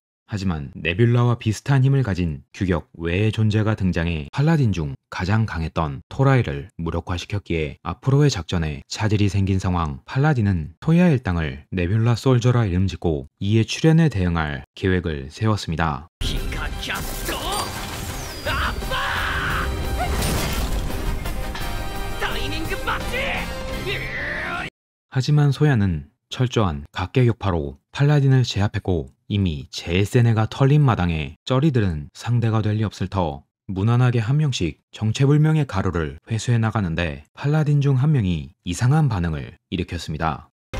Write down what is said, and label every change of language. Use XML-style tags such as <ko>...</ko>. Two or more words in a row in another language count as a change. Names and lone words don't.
<ko>하지만 네뷸라와 비슷한 힘을 가진 규격 외의 존재가 등장해 팔라딘 중 가장 강했던 토라이를 무력화시켰기에 앞으로의 작전에 차질이 생긴 상황. 팔라딘은 소야 일당을 네뷸라 솔저라 이름짓고 이에 출현에 대응할 계획을 세웠습니다.</ko> <ja>ピカキャットアッパータイミングバッチリ</ja> <ko>하지만 소야는 철저한 각계격파로 팔라딘을 제압했고 이미 제일 센 애가 털린 마당에 쩌리들은 상대가 될 리 없을 터 무난하게 한 명씩 정체불명의 가루를 회수해 나가는데 팔라딘 중 한 명이 이상한 반응을 일으켰습니다.</ko>